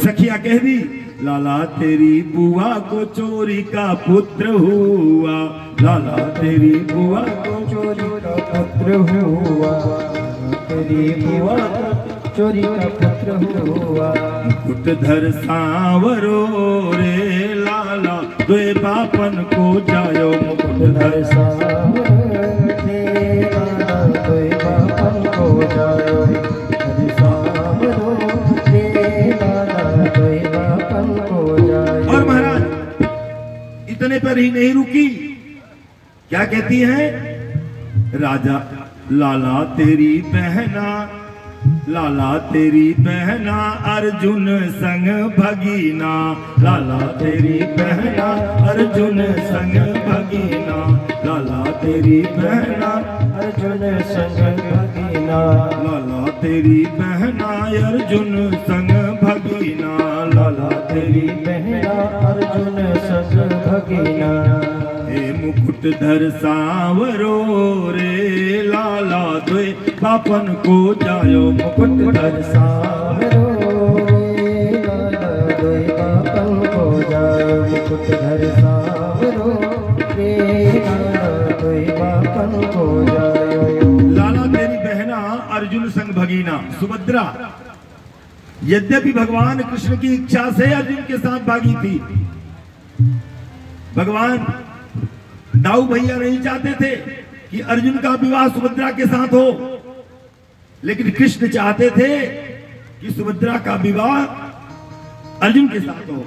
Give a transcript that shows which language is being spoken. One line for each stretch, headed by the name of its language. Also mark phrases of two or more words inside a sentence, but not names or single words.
Braj: सखिया कह दी लाला तेरी बुआ को चोरी का पुत्र हुआ, लाला तेरी बुआ को चोरी का पुत्र हुआ, तेरी बुआ को चोरी का पुत्र हुआ। मुकुटधर सांवरो रे लाला द्वय बापन को जायो, मुकुटधर सांवरो रे लाला द्वय बापन को जायो, सांवरो रे लाला द्वय बापन को जायो।
Hindi: और महाराज इतने पर ही नहीं रुकी, क्या कहती है राजा
Braj: लाला तेरी बहना, लाला तेरी बहना अर्जुन संग भगीना, लाला तेरी बहना अर्जुन संग भगीना, लाला तेरी बहना अर्जुन संग भगीना, लाला तेरी बहना अर्जुन संग भगीना, लाला तेरी बहना अर्जुन संग भगीना। हे मुकुटधर सांवरो रे लाला द्वय बापन को जायो, मुकुटधर सांवरो रे लाला द्वय बापन को जायो, मुकुटधर सांवरो रे लाला द्वय बापन को जायो। लाला तेरी बहना अर्जुन संग भगीना
Hindi: सुभद्रा यद्यपि भगवान कृष्ण की इच्छा से अर्जुन के साथ भागी थी। भगवान दाऊ भैया नहीं चाहते थे कि अर्जुन का विवाह सुभद्रा के साथ हो, लेकिन कृष्ण चाहते थे कि सुभद्रा का विवाह अर्जुन के साथ हो।